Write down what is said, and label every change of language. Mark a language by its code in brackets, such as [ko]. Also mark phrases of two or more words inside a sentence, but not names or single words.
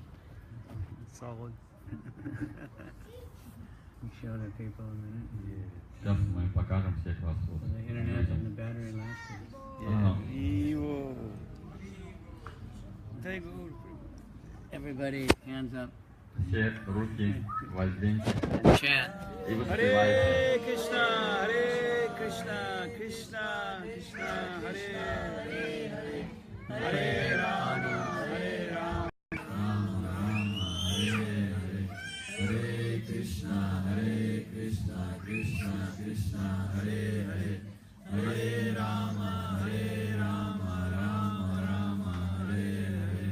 [en] Solid. We show the people in a minute. [ru] Сейчас мы покажем всех вас. [en] So the internet and the battery lasted. Evo. Very good. Everybody, hands up. [ru] Все руки воздвиньте [en] And chant. [ru] и воспевайте. [sa] हरे कृष्ण, हरे कृष्ण, कृष्ण कृष्ण, हरे हरे, हरे राम, हरे राम. हरे कृष्ण, कृष्ण कृष्ण, हरे हरे, हरे राम, राम राम, हरे हरे.